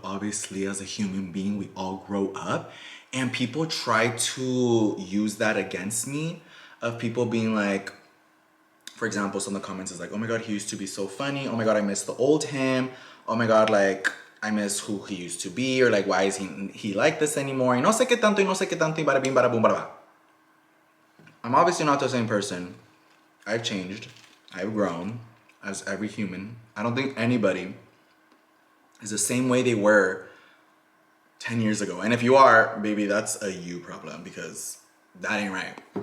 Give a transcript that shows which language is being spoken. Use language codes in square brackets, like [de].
[en] Obviously, as a human being, we all grow up. And people try to use that against me, of people being like, for example, some of the comments is like, oh my God, he used to be so funny. Oh my God, I miss the old him. Oh my God, like, I miss who he used to be. Or like, why is he like this anymore? [es] Y no sé qué tanto, y no sé qué tanto, y [en] bada bing, bada boom, bada ba. I'm obviously not the same person. I've changed. I've grown as every human. I don't think anybody is the same way they were 10 years ago. And if you are, baby, that's a you problem, because that ain't right.